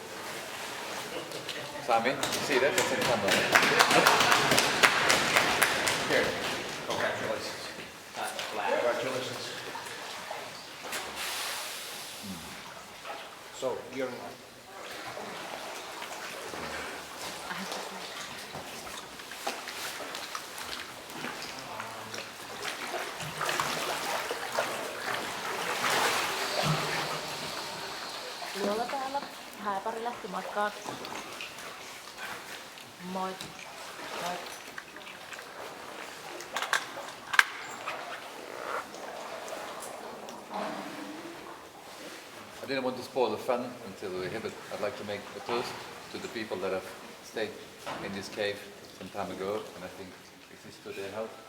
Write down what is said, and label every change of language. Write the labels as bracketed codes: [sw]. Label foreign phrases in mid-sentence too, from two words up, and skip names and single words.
[en] Sami, you see that? That's in the camera. Here. Congratulations. Congratulations. So, you're I have to call. [fi] Jolla täällä. Hääpari lähti matkaan. Moi. Moi. [en] I didn't want to spoil the fun until we're here, but I'd like to make a toast to the people that have stayed in this cave some time ago, and I think this is to their help.